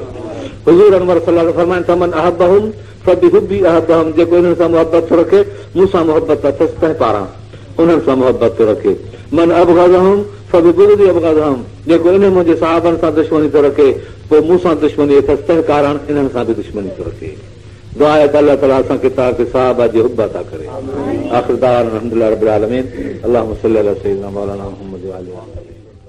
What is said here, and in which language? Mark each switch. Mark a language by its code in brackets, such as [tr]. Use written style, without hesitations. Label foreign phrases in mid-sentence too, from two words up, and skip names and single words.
[sd] हुज़ूर अनवर सल्लल्लाहु फरमाइनि था [ar] من أحبهم فبحبي أحبهم, [sd] जेको इन्हनि सां मुहबत थो रखे, मूंसां मुहबत अथसि तंहिं पारां उन्हनि सां मुहबत थो रखे। [ar] من أبغضهم [sd] जेको इन मुंहिंजे साहबनि सां दुश्मनी थो रखे पोइ मूंसां दुश्मनी अथसि तंहिं कारण इन्हनि सां बि दुश्मनी थो रखे। दुआ आहे त अलाह ताला असां किताब खे साहबा जी हुब अता करे। [ar] آخر دعوانا الحمد لله رب العالمين. اللهم صل على سيدنا مولانا محمد وآله.